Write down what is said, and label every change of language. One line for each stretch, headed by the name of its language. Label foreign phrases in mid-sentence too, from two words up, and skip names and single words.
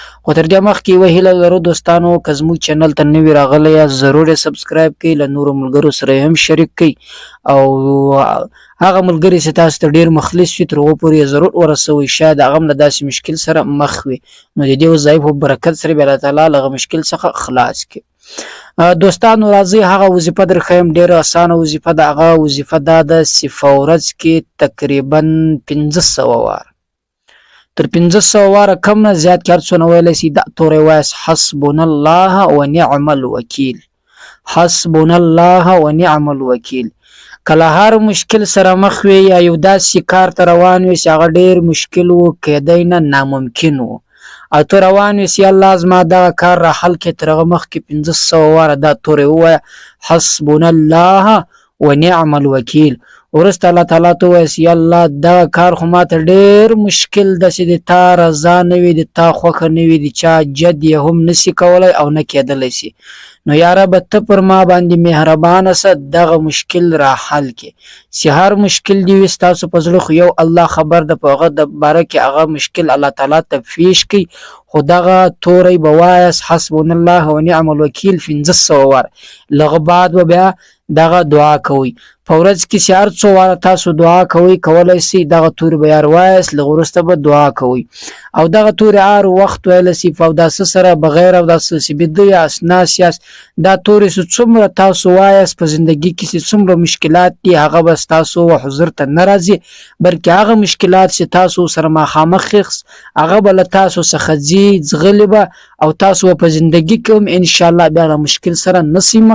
Pashto: خو تر دې مخکې یوه هیله لرو دوستانو، که زموږ چینل ته نوي راغلی یاست ضرور یې سبسکرایب کړئ، له نورو ملګرو سره یې هم شریک کړئ او هغه ملګري چې تاسو ته ډېر مخلص وي تر هغو پورې یې ضرور ورسوئ، شاید هغه هم له داسې مشکل سره مخ وي، نو د دې وظایفو په برکت سره به الله تعالی له هغه مشکل څخه خلاص کړي. دوستانو راځئ هغه وظیفه درښیم، ډېره اسانه وظیفه ده. هغه وظیفه دا ده چې په ورځ کې تقریبا 500 واره، تر 500 واره کم نه زیات کې هر څونه ویلی شي. دا تورې وایاست
Arabic: حسبنا الله ونعم الوکیل، حسبنا الله ونعم الوکیل.
Pashto: کله هر مشکل سره مخ وي یا یو داسې کار ته روان وي چې هغه ډېر مشکل و، کیدی نه ناممکن و، او ته روان وي چې الله زما دغه کار را حل کړي، تر هغه مخکې 500 واره دا تورې ووایه
Arabic: حسبنا الله ونعم الوکیل.
Pashto: وروسته الله تعالی ته ووایه چې الله دغه کار خو ماته ډېر مشکل ده چې د تا رضا نه وي، د تا خوښه نه وي، د چا جد یې هم نسي کولی او نه کېدلی شي. نو یا ربه ته پر ما باندې مهربانه شه، دغه مشکل را حل کړي. چې هر مشکل دې وي ستاسو په زړه خو یو الله خبر ده، په هغه د باره کې هغه مشکل الله تعالی ته پیش کړي. خو دغه توری به وایاست
Arabic: حسبنا الله ونعم الوکیل
Pashto: 500 واره. لږ بعد به بیا دغه دعا کوئ. په ورځ کې چې هر څو واره تاسو دعا کوئ کولی شئ دغه تورې به یار وایاست، لږ وروسته به دعا کوئ او دغه تورې هر وخت ویلی شئ په اوداسه سره، بغیر اوداسه چې بیده یاست ناست یاست، دا تورې چې څومره تاسو وایاست په زندګي کې چې څومره مشکلات دي هغه به ستاسو حضور ته نه راځي، بلکې هغه مشکلات چې تاسو سره مخامخ یاست هغه به له تاسو څخه ځي، ځغلي به او تاسو به په زندګي کې هم انشاءالله بیا له مشکل سره نسئ مخ.